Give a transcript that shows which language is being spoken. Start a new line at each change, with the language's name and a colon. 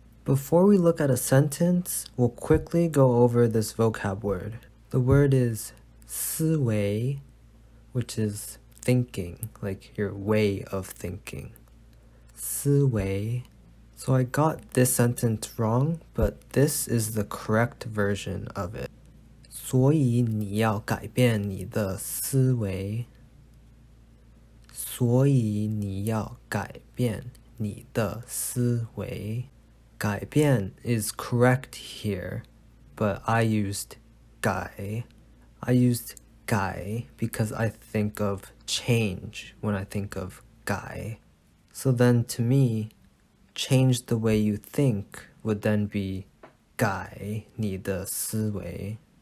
English: Before we look at a sentence, we'll quickly go over this vocab word. The word is 思维, which is thinking, like your way of thinking.
Chinese: 思维.
English: So I got this sentence wrong, but this is the correct version of it.
Chinese: 所以你要改变你的思维。所以你要改变你的思维。
English: 改变 is correct here, but I used 改. I used 改 because I think of change when I think of 改. So then to me, change the way you think would then be
Chinese: 改你的思维.